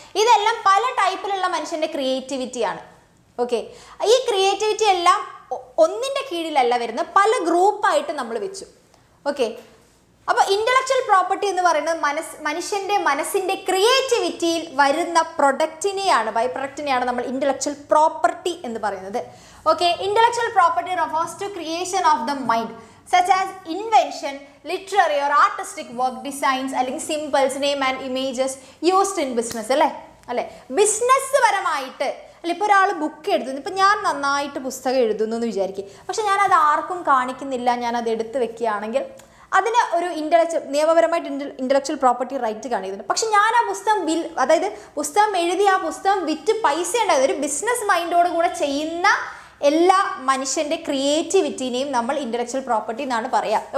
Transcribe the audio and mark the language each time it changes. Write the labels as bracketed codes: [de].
[ml] ഇതെല്ലാം പല ടൈപ്പിലുള്ള മനുഷ്യന്റെ ക്രിയേറ്റിവിറ്റിയാണ്. ഓക്കെ, ഈ ക്രിയേറ്റിവിറ്റി എല്ലാം ഒന്നിന്റെ കീഴിലല്ല വരുന്നത്, പല ഗ്രൂപ്പായിട്ട് നമ്മൾ വെച്ചു. ഓക്കെ, അപ്പോൾ ഇന്റലക്ച്വൽ പ്രോപ്പർട്ടി എന്ന് പറയുന്നത് മനുഷ്യന്റെ മനസ്സിന്റെ ക്രിയേറ്റിവിറ്റിയിൽ വരുന്ന പ്രൊഡക്റ്റിനെയാണ്, ബൈ പ്രൊഡക്റ്റിനെയാണ് നമ്മൾ ഇന്റലക്ച്വൽ പ്രോപ്പർട്ടി എന്ന് പറയുന്നത്. Okay, [en] intellectual property refers to creation of the mind such as invention, literary or artistic work, designs അല്ലെങ്കിൽ symbols, name and images used in business [ml] അല്ലേ. ബിസിനസ് പരമായിട്ട് അല്ല, ഇപ്പോൾ ഒരാൾ ബുക്ക് എഴുതുന്നു, ഇപ്പം ഞാൻ നന്നായിട്ട് പുസ്തകം എഴുതുന്നു എന്ന് വിചാരിക്കും, പക്ഷെ ഞാനത് ആർക്കും കാണിക്കുന്നില്ല, ഞാനത് എടുത്ത് വെക്കുകയാണെങ്കിൽ അതിന് ഒരു നിയമപരമായിട്ട് ഇന്റലക്ച്വൽ പ്രോപ്പർട്ടി റൈറ്റ് കാണിക്കുന്നുണ്ട്. പക്ഷെ ഞാൻ ആ പുസ്തകം അതായത് പുസ്തകം എഴുതി ആ പുസ്തകം വിറ്റ് പൈസ ഉണ്ടായത് ഒരു ബിസിനസ് മൈൻഡോട് കൂടെ ചെയ്യുന്ന എല്ലാ മനുഷ്യന്റെ ക്രിയേറ്റിവിറ്റിനെയും നമ്മൾ ഇന്റലക്ച്വൽ പ്രോപ്പർട്ടി എന്നാണ് പറയുക.